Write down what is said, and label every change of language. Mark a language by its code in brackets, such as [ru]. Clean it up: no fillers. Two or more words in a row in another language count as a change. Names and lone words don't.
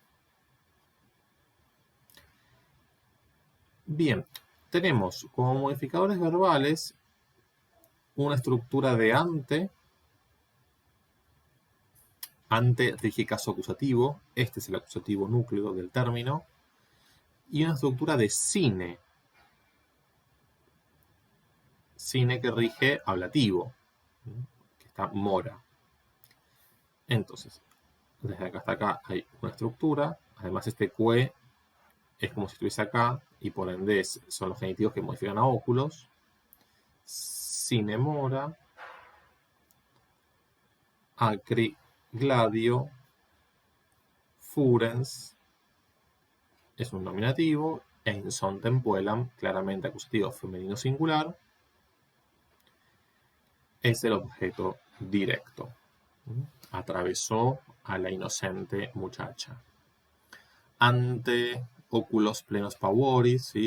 [es] Bien, tenemos como modificadores verbales una estructura de ante rige caso acusativo, este es el acusativo núcleo del término, y una estructura de sine que rige ablativo, que está mora. Entonces, desde acá hasta acá hay una estructura, además este que es como si estuviese acá, y por ende son los genitivos que modifican a óculos. [la] Sine mora, acri gladio, furens, [es] es un nominativo, [la] en son tempuelam, [es] claramente acusativo femenino singular, es el objeto directo. atravesó a la inocente muchacha. [la] Ante oculos plenos pavoris, [es] ¿sí?